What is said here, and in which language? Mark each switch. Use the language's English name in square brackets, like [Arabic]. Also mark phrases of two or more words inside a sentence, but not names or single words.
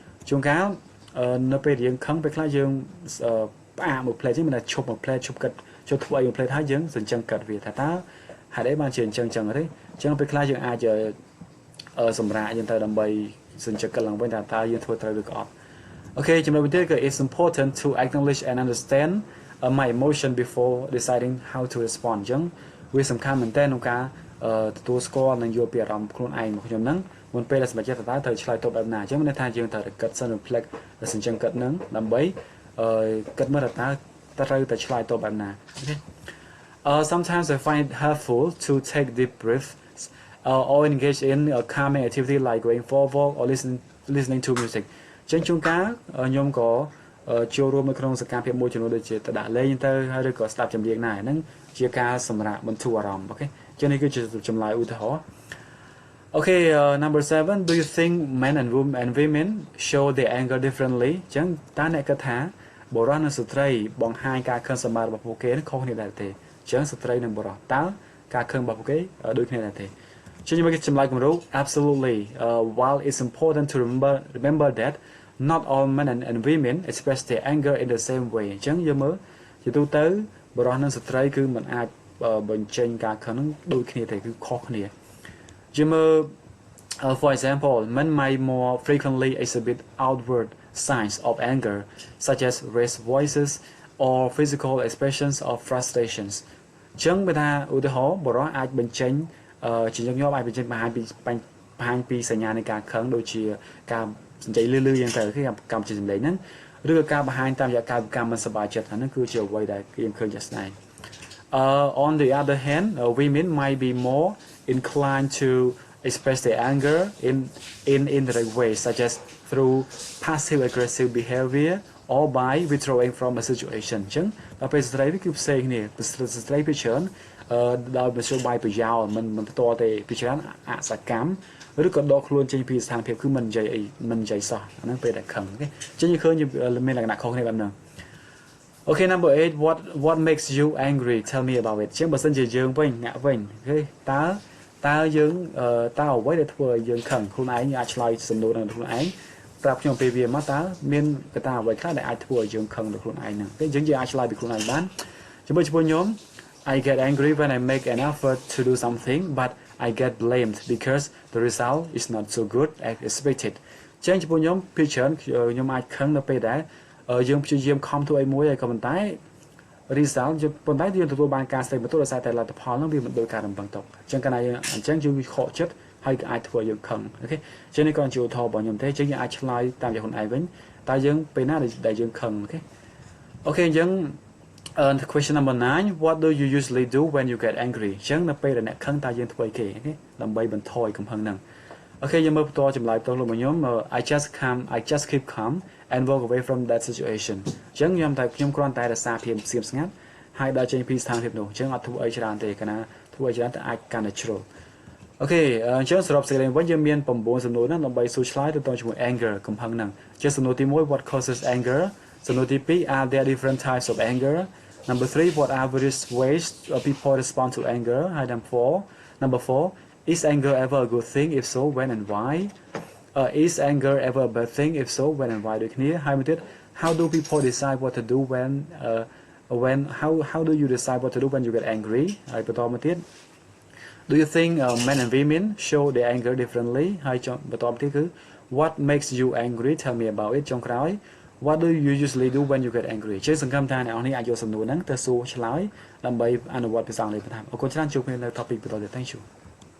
[Khmer] ជួនកាលនៅពេលយើងខឹងពេលខ្លះយើងផ្អាកមួយ plate ហ្នឹងមិនថាឈប់មួយ plate ឈប់កាត់ចុះធ្វើអីមួយ plate ហើយយើងសញ្ជឹងកាត់វាថាតើហេតុអីបានជាអញ្ចឹងទេអញ្ចឹងពេលខ្លះយើងអាចសម្រាប់យើងទៅដើម្បីសញ្ជឹងកាត់ឡើងវិញ ថាតើយើងធ្វើត្រូវឬក៏អត់អូខេចំណុចបន្ទាប់គឺ [English] it's important to acknowledge and understand my emotion before deciding how to respond [Khmer] អញ្ចឹងវាសំខាន់មែនទែនក្នុងការទទួលស្គា ល់និងយល់ពីអារម្មណ៍ខ្លួនឯងរបស់ខ្ញុំហ្នឹងមុនពេលដែលសម្រេចចិត្តតើត្រូវឆ្លើយតបបែបណាអញ្ចឹងមានន័យថាយើងត្រូវគិតសិន reflect សញ្ជឹងគិតហ្នឹងដើម្បីគិតមើលតើត្រូវតែឆ្លើយតបបែបណាអូខេ [English] sometimes I find it helpful to take deep breaths or engage in a calming activity like going for a walk or listening to music [Khmer] ចឹងជួនកាលខ្ញុំក៏ចូលរួមនៅក្នុងសកម្មភាពមួយចំនួនដូចជាទៅដាក់លេងទៅហើយឬក៏ស្ដាប់ចម្រៀងណាហ្នឹងជាការសម្រាកបន្ធូរអារម្មណ៍អូខេចឹងនេះគឺជាចម្លើយឧទាហរណ៍ [English] Okay number 7 do you think men and women show their anger differently [Khmer] ចឹងតើអ្នកគិតថាបុរសនិងស្ត្រីបង្ហាញការខឹងសម្បាររបស់ពួកគេខុសគ្នាដែរទេចឹងស្ត្រីនិងបុរសតើការខឹង របស់ពួកគេដូចគ្នាដែរទេចឹងខ្ញុំគេចម្លើយគំរូ [English] absolutely while it's important to remember that not all men and women express their anger in the same way [Khmer] អញ្ចឹង យើងមើលជាទូទៅបុរសនិងស្ត្រីគឺមិនអាចបញ្ចេញការខឹងនឹងដូចគ្នាទេគឺខុសគ្នាយើងមើល for [English] example men might more frequently exhibit outward signs of anger such as raised voices or physical expressions of frustrations [Khmer] អញ្ចឹងបើថាឧទាហរណ៍បុរសអាចបញ្ចេញជាញឹកញាប់អាចបញ្ចេញបង្ហាញពីសញ្ញានៃការខឹងដូចជាការនិយាយលឺយ៉ាងទៅគឺកម្មជាសម្លេងហ្នឹងឬក៏ការបង្ហាញតាមរយៈកាយវិការមិនសប្បាយចិត្តហ្នឹងគឺជាអ្វីដែលយើងឃើញជាក់ស្ដែង [English] on the other hand women might be more inclined to express their anger in indirect ways such as through passive aggressive behavior or by withdrawing from a situation [Khmer] អញ្ចឹងដល់ពេលស្ត្រីវាគឺផ្សេងគ្នាស្ត្រីពីច្រើនដោយមធ្យោបាយប្រយោលមិនផ្ទាល់ទេពីច្រើនអសកម្មឬក៏ដកខ្លួនចេញពីស្ថានភាពគឺមិននិយាយអីមិននិយាយសោះអាហ្នឹងពេលដែលខឹងអូខេចឹងយើងឃើញមានលក្ខណៈខុសគ្នាបែបហ្នឹង [English] Okay number 8 what makes you angry tell me about it [Khmer] ចឹងបើសិនជាយើងវិញអ្នកវិញអូខេតើយើងតើអ្វីដែលធ្វើឲ្យយើងខឹងខ្លួនឯងអាចឆ្លើយសំណួរនឹងខ្លួនឯងប្រាប់ខ្ញុំពេលវាមកតើមានកត្តាអ្វីខ្លះដែលអាចធ្វើឲ្យយើងខឹងដល់ ខ្លួនឯងហ្នឹងទេយើងអាចឆ្លើយពីខ្លួនឯងបានជាមួយខ្ញុំ [English] I get angry when I make an effort to do something but I get blamed because the result is not so good as expected [Khmer] ចឹងចំពោះខ្ញុំពីច្រើនខ្ញុំអាចខឹងនៅពេលដែលយើងព្យាយាមខំធ្វើអីមួយហើយក៏ប៉ុន្តែ result ប៉ុន្តែយើងទទួលបានការស្ទេបបន្ទោដោយ សារតែលទ្ធផលហ្នឹងវាមិនដូចការរំពឹងទុកអញ្ចឹងកាលណាយើងអញ្ចឹងយើងខកចិត្តហើយក៏អាចធ្វើយើងខឹងអូខេចឹងនេះក៏ជាឧទាហរណ៍របស់ខ្ញុំទេចឹងយើងអាចឆ្លើយតាមយ៉ាងខ្លួនឯងវិញតើយើងពេលណាដែលយើងខឹងអូខេអូខេអញ្ចឹង [English] question number 9 what do you usually do when you get angry [Khmer] អញ្ចឹងនៅពេលដែលអ្នកខឹងតើយើងធ្វើអីគេអូខេដើម្បីបន្ថយកំហឹងហ្នឹងអូខេយើងមើលបន្តចម្លើយផ្ទាល់របស់ខ្ញុំ [English] I just keep calm and walk away from that situation [Khmer] អញ្ចឹងខ្ញុំគ្រាន់តែរក្សាភាពស្ងៀមស្ងាត់ហើយដើរចេញពីស្ថានភាពនោះអញ្ចឹងអត់ធ្វើអីច្រើនទេ កាលណាធ្វើអីច្រើនតែអាចកាន់តែជ្រុលអូខេអញ្ចឹងសរុបសេចក្តីវិញយើងមាន9សំណួរហ្នឹងដើម្បីសួរឆ្លើយទៅតាមជាមួយ anger កំហឹងហ្នឹងជាសំណួរទី1 [English] what causes anger [Khmer] សំណួរទី2 [English] are there different types of anger number 3 what are various ways people respond to anger number 4 is anger ever a good thing if so when and why is anger ever a bad thing if so when and why [Khmer] ដូចគ្នាហើយមួយទៀត [English] how do people decide what to do when how do you decide what to do when you get angry [Khmer] ហើយបន្តមកទៀត [English] Do you think men and women show their anger differently [Khmer] ហើយបន្តមកទៀតគឺ [English] What makes you angry tell me about it [Khmer] ចុងក្រោយ [English] What do you usually do when you get angry [Khmer] ជាសង្ឃឹមថាអ្នកនរនេះអាចយកសំណួរហ្នឹងទៅសួរឆ្លើយដើម្បីអនុវត្តភាសាអង់គ្លេសបន្ថែមអរគុណច្រើនជួបគ្នានៅ topic បន្តទៀត [English] Thank you